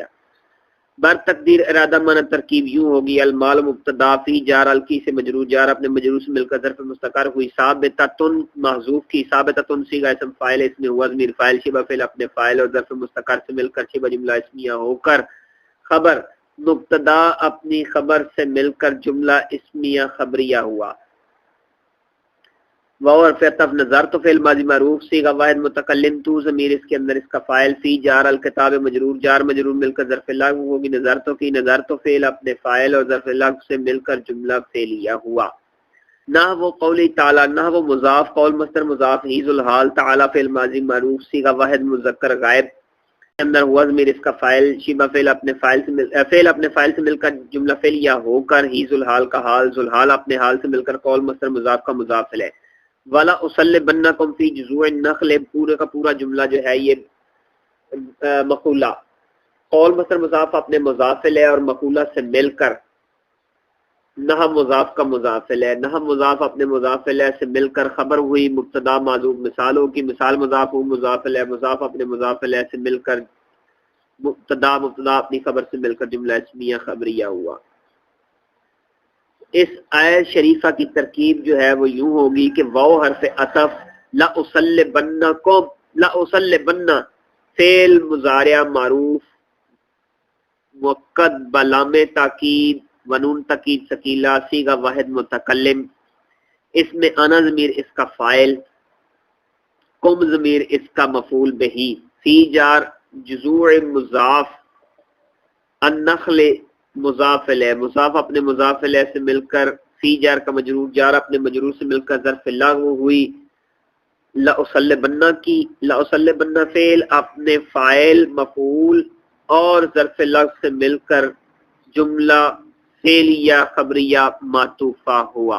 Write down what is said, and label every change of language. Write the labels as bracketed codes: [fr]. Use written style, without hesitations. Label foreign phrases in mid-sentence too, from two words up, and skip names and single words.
[ur] بر تقدیر ارادہ معنی ترکیب یوں ہوگی، المال مبتدا، فی جار الکی سے مجرور، جار اپنے مجرور سے مل کر ظرف مستقر ہوئی ثابتۃن محذوف کی، ثابتۃن صیغہ اسم فاعل، اس میں ہوا ضمیر فاعل، شبہ فعل اپنے فاعل اور ظرف مستقر سے مل کر شبہ جملہ اسمیہ ہو کر خبر، مبتدا اپنی خبر سے مل کر جملہ اسمیہ خبریہ ہوا۔ واو حرف عطف، نظرت فعل ماضی معروف، صیغہ واحد متکلم، تو ضمیر اس کے اندر اس کا فاعل، فی جار الکتاب مجرور، جار مجرور مل کر ظرف لغو ہوگی، نظرت کی، نظرت فعل اپنے فاعل اور ظرف لغو سے مل کر جملہ فعلیہ ہوا۔ نحو [ar] قولی تعالی، [ur] نحو مضاف قول مصدر مضاف، ہی ذو الحال، تعالی فعل ماضی معروف، صیغہ واحد مذکر غائب کے اندر ہوا ضمیر اس کا فاعل، شبہ فعل اپنے فاعل سے مل کر جملہ فعلیہ ہو کر ہی ذو الحال کا حال، ذو الحال اپنے حال سے مل کر قول مصدر مضاف کا مضاف ہے۔ [ar] ولا اصلبنکم فی جذوع النخل، [ur] پورے کا پورا جملہ جو ہے یہ مقولہ، قول مصدر مضاف اپنے مضاف ہے اور مقولہ سے مل کر نہ مضاف کا مضاف ہے، نہ مضاف اپنے مضاف ہے سے مل کر خبر ہوئی مبتدا معذوف مثالوں کی، مثال مضاف ہو مضاف ہے، مضاف اپنے مضاف ہے سے مل کر مبتدا، مبتدا اپنی خبر سے مل کر جملہ اسمیہ خبریہ ہوا۔ اس آیت شریفہ کی ترکیب جو ہے وہ یوں ہوگی کہ واو حرف عطف، لأصلبنکم، لأصلبن فعل مضارع معروف مؤکد بلام تاکید ونون تاکید ثقیلہ، صیغہ واحد متکلم، اس میں انا ضمیر اس کا فاعل، کم ضمیر اس کا مفعول بہی، فی جار جذوع مضاف، النخل مضاف الیہ، مضاف اپنے مضاف الیہ سے مل کر فی جار کا مجرور، جار اپنے مجرور سے مل کر ظرف لغو ہوئی لأصلبن کی، لأصلبن فعل اپنے فاعل مفعول اور ظرف لغو سے مل کر جملہ فعلیہ خبریہ معطوفہ ہوا۔